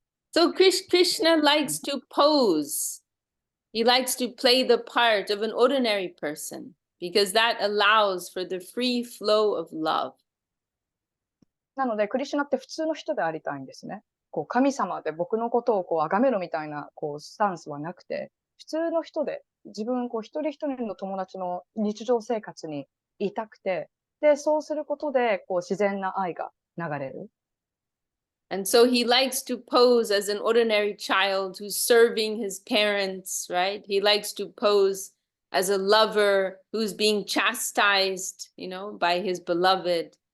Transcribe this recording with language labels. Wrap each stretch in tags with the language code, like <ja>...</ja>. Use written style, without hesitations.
<en>So Krishna likes to pose. He likes to play the part of an ordinary person because that allows for the free flow of love.</en> <ja>なので、クリシュナって普通の人でありたいんですね。神様で僕のことを崇めろみたいな、スタンスはなくて、普通の人で、自分、一人一人の友達の日常生活にいたくて、で、そうすることで、自然な愛が流れる。</ja> <en>And so he likes to pose as an ordinary child who's serving his parents, right? He likes to pose as a lover who's being chastised, by his beloved.</en>